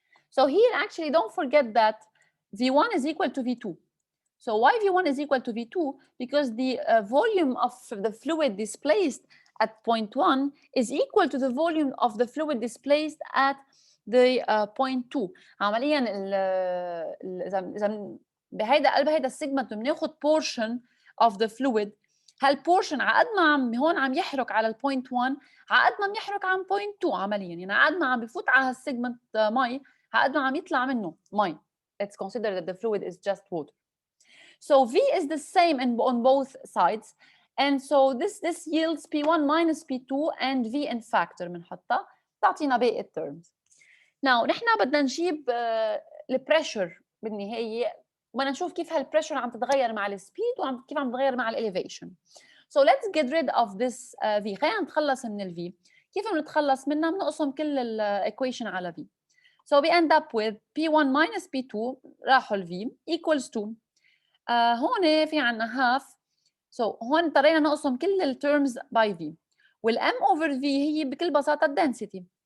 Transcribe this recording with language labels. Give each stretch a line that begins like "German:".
English: So here actually don't forget that V1 is equal to V2. So why V1 is equal to V2? Because the volume of the fluid displaced at point 1 is equal to the volume of the fluid displaced at the point 2.
Arabic: عمليا إذا بهيدا قلب هيدا السيجمنت بناخذ
English: portion of the fluid.
Arabic: هالبورشن عقد ما عم هون عم يحرك على البوينت 1 عقد ما عم يحرك عن بوينت 2 عمليا، يعني عقد ما عم بفوت على هالسيجمنت مي عقد ما عم يطلع منه مي.
English: Let's consider that the fluid is just water. So V is the same on both sides, and so this yields P1 minus P2 and V in factor
Arabic: بنحطها تعطينا باقي الترمز. Now نحن بدنا نجيب البريشر بالنهاية، بدنا نشوف كيف هالبريشر عم تتغير مع السبيد وكيف عم تتغير مع الاليفيشن.
English: So let's get rid of this V.
Arabic: خلينا نتخلص من ال V. كيف بنتخلص منها؟ بنقسم كل الايكويشن على V.
English: So we end up with P1 minus P2
Arabic: راحوا ال V
English: equals to
Arabic: هون في عنا
English: half.
Arabic: So هون اضطرينا نقسم كل الترمز by V. وال M over V هي بكل بساطة الدنسيتي.